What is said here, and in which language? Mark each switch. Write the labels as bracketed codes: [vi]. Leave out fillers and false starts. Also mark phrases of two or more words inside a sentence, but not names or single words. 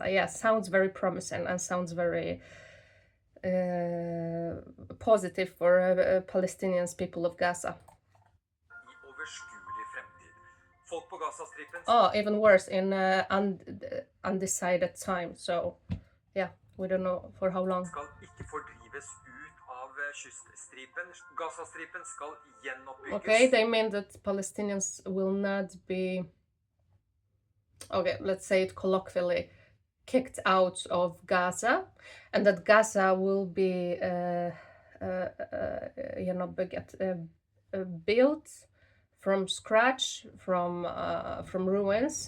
[en] Yeah, sounds very promising and sounds very positive for Palestinians, people of Gaza. [no] Folk på Gazastripen. [en] Oh, even worse, in undecided time. So, yeah, we don't know for how long. [no] Skal ikke fordrives ut av kyststripen. Gazastripen skal gjenoppbygges. [en] Okay, they mean that Palestinians will not be, okay, let's say it colloquially, kicked out of Gaza, and that Gaza will be built from scratch, from ruins.